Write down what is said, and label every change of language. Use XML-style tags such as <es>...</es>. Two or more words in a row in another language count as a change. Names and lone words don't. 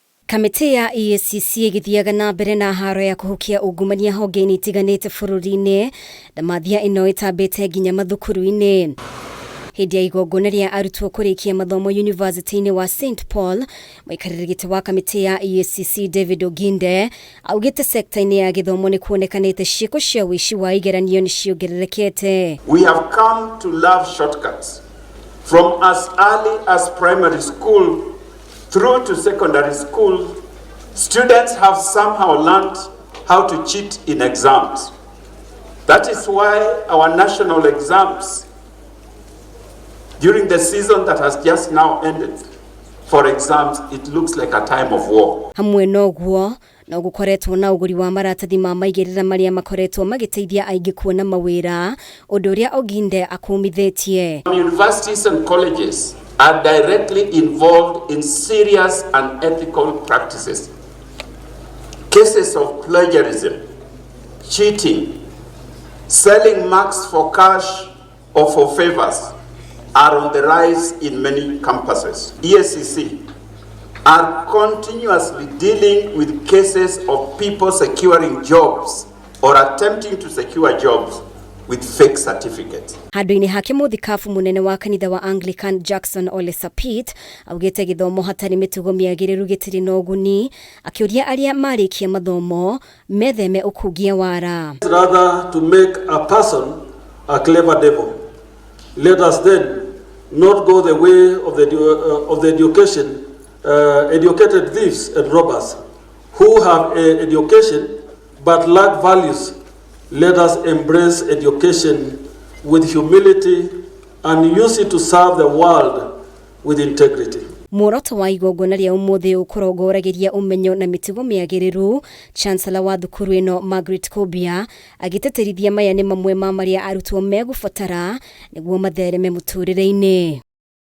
<ki>Kamiti ya IGC igithiaga na mbere na haro ya kuhukia ungumania honge-ini itiganite bururi-ini na mathia ino itambite nginya mathukuru-ini. Hindi ya igongona ria arutwo kurikia mathomo university-ini wa St Paul, muikariri giti wa kamiti ya IGC David OGINDE augite sekta-ini ya githomo ni kuonekanite ciiko cia wici wa igeranio ni ciongererekete.</ki> <en>We have come to love shortcuts from as early as primary school through to secondary school. Students have somehow learned how to cheat in exams. That is why our national exams during the season that has just now ended, for exams, it looks like a time of war.</en> <ki>HAMWE NOGUO no gukoretwo na uguri wa maratathi ma maigirira maria makoretwo magiteithia aingi kuona mawira undu uria OGINDE akumithitie.</ki> <en>Universities and colleges are directly involved in serious unethical practices. Cases of plagiarism, cheating, selling marks for cash or for favors are on the rise in many campuses. ESCC are continuously dealing with cases of people securing jobs or attempting to secure jobs with fake certificates.</en> <ki>Handu-ini hake muthikabu munene wa kanitha wa Anglican Jackson Ole Sapit augite githomo hatari mitugo miagiriru gitiri na uguni akiuria aria marikia mathomo metheme ukugia wara.</ki> <en>Rather to make a person a clever devil. Let us then not go the way of the educated thieves and robbers who have education but lack values. Let us embrace education with humility and use it to serve the world with integrity.</en> <ki>Muoroto wa igongona ria umuthi ukurongoragiria umenyo na mitugo miagiriru, Chancellor wa thukuru ino Margaret Kobia agiteterithia maya ni mamwe ma maria arutwo megubatara niguo mathereme muturire-ini.</ki>